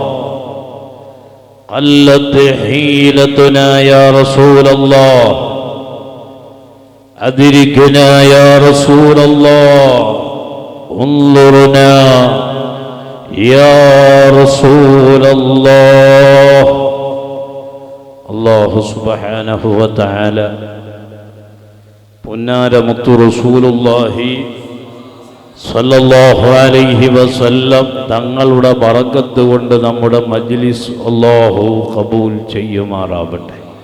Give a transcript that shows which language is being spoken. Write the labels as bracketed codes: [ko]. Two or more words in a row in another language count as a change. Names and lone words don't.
[ar] قلت حيلتنا يا رسول الله. أدركنا يا رسول الله. انظرنا يا رسول الله. الله سبحانه وتعالى [ml] പൊന്നാര മുത്തു [ar] رسول الله صلى الله عليه وسلم [ml] തങ്ങളുടെ ബറക്കത്ത് കൊണ്ട് നമ്മുടെ മജ്ലിസ് അല്ലാഹു ഖബൂൽ ചെയ്യുമാറാവട്ടെ.